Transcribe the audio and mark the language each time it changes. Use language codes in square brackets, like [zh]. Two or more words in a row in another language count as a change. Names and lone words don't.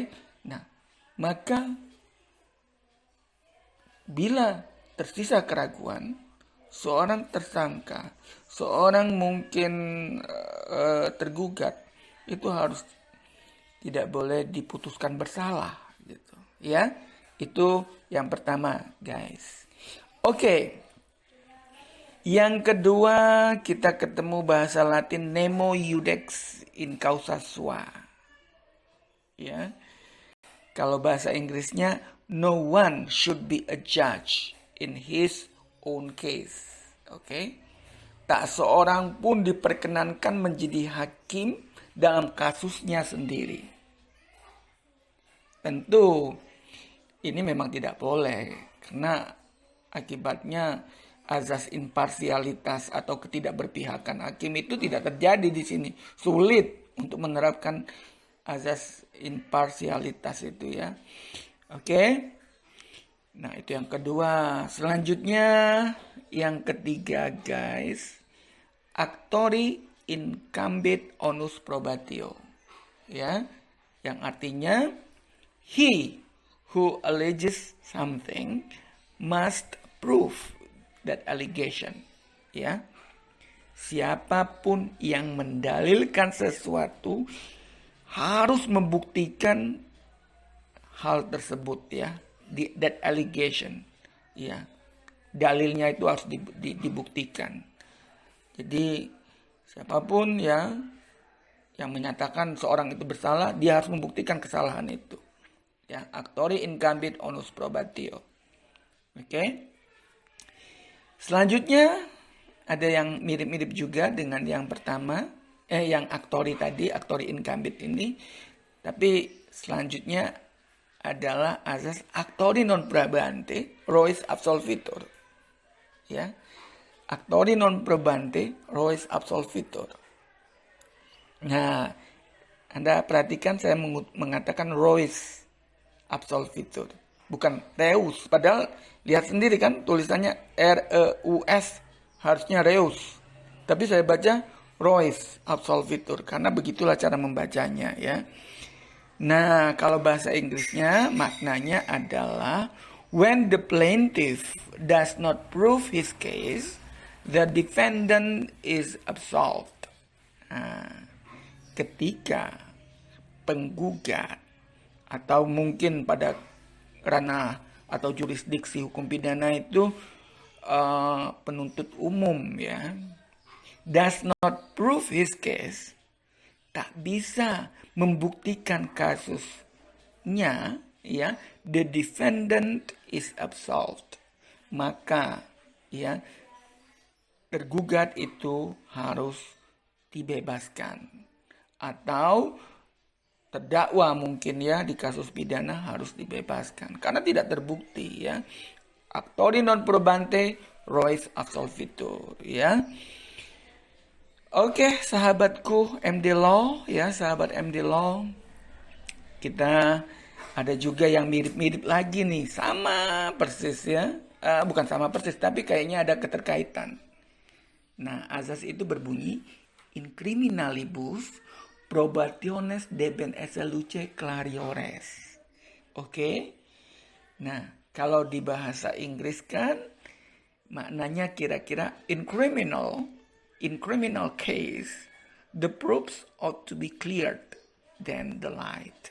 [id] Nah, maka bila tersisa keraguan, seorang tersangka, seorang mungkin tergugat, itu harus tidak boleh diputuskan bersalah gitu. Ya, itu yang pertama, guys. Oke. Yang kedua, kita ketemu bahasa Latin [la] nemo iudex in causa sua. [id] Ya. Kalau bahasa Inggrisnya [en] no one should be a judge in his own case. [id] Oke. Tak seorang pun diperkenankan menjadi hakim dalam kasusnya sendiri. Tentu ini memang tidak boleh, karena akibatnya azas imparsialitas atau ketidakberpihakan hakim itu tidak terjadi di sini. Sulit untuk menerapkan azas imparsialitas itu ya. Oke. Nah, itu yang kedua. Selanjutnya yang ketiga, guys. [la] Actori incambit onus probatio. [id] Ya, yang artinya [en] he who alleges something must prove that allegation. [id] Ya. Siapapun yang mendalilkan sesuatu harus membuktikan hal tersebut, ya. [en] That allegation, [id] ya. Dalilnya itu harus dibuktikan. Jadi siapapun ya yang menyatakan seorang itu bersalah, dia harus membuktikan kesalahan itu. Ya, [la] actori incambit onus probatio. [id] Oke. Selanjutnya ada yang mirip-mirip juga dengan yang pertama, yang actori tadi, [la] actori incambit [id] ini. Tapi selanjutnya adalah azas [la] actori non probante, rois absolvitor. [id] Ya. [la] Actori non probante, rois absolvitor. [id] Nah, Anda perhatikan saya mengatakan [la] rois absolvitor, [id] bukan reus. Padahal lihat sendiri kan tulisannya R-E-U-S, harusnya reus. Tapi saya baca [la] rois absolvitor [id] karena begitulah cara membacanya, ya. Nah, kalau bahasa Inggrisnya maknanya adalah [en] when the plaintiff does not prove his case, the defendant is absolved. [id] Nah, ketika penggugat atau mungkin pada ranah atau jurisdiksi hukum pidana itu penuntut umum, ya, [en] does not prove his case, [id] tak bisa membuktikan kasusnya, ya, [en] the defendant is absolved, [id] maka ya tergugat itu harus dibebaskan, atau terdakwa mungkin ya di kasus pidana harus dibebaskan karena tidak terbukti, ya. [la] Actori non probante, rois absolvitor, [id] ya. Oke, sahabatku MD Law, ya, sahabat MD Law, kita ada juga yang mirip-mirip lagi nih, sama persis, ya. Bukan sama persis, tapi kayaknya ada keterkaitan. Nah, azas itu berbunyi [la] in criminalibus probationes debent esse luce clariores. [id] Oke. Nah, kalau di bahasa Inggris kan maknanya kira-kira [en] in criminal case the proofs ought to be cleared than the light.